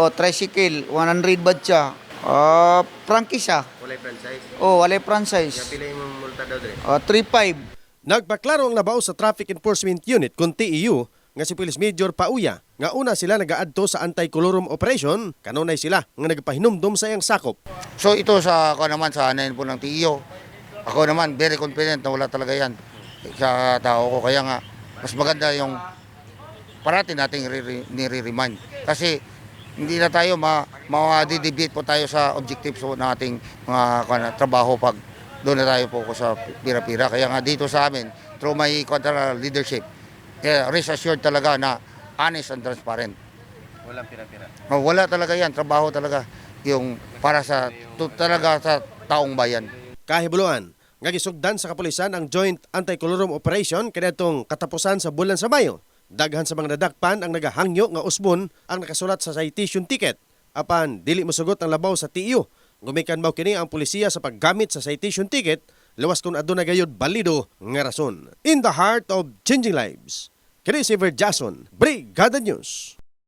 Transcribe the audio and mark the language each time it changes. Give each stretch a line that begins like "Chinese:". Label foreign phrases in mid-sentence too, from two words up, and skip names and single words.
Cebuano: Tricycle 100 baht siya. Prangkisa. Walay franchise? Walay franchise. Pila imong multa daw dire? 3.5. Nagpaklaro ang labaw sa Traffic Enforcement Unit kung TEU nga si Police Major Pauya nga una sila nagaadto sa anti-colorum operation kanunay sila nga nagpahinumdom sa iyang sakop.
Filipino: So ito sa ako naman sa anayin po ng TEO. Ako naman
English: very confident
Filipino: na wala talaga yan sa tao ko, kaya nga mas maganda yung parati nating nire-remind kasi hindi na tayo ma-deviate po tayo sa objectives ng ating mga trabaho pag doon na tayo po sa pira-pira. Kaya nga dito sa amin
English: through my leadership, rest assured
Filipino: talaga na
English: honest and transparent.
Filipino: Walang pira-pira? Wala talaga yan, trabaho talaga yung para sa talaga sa taong bayan.
Cebuano: Kahibuluan, nga gisugdan sa kapulisan ang Joint Anti-Colorum Operation kaniadtong katapusan sa bulan sa Mayo. Daghan sa mga nadakpan ang nagahangyo nga usbon ang nakasulat sa
English: citation ticket.
Cebuano: Apan dili mosugot ang labaw sa TEU. Gumikan mao kini ang pulisya sa paggamit sa
English: citation ticket
Cebuano: lawas kung aduna gayud balido nga rason.
English: In the heart of changing lives,
Cebuano: kini si Verjason, Brigada News.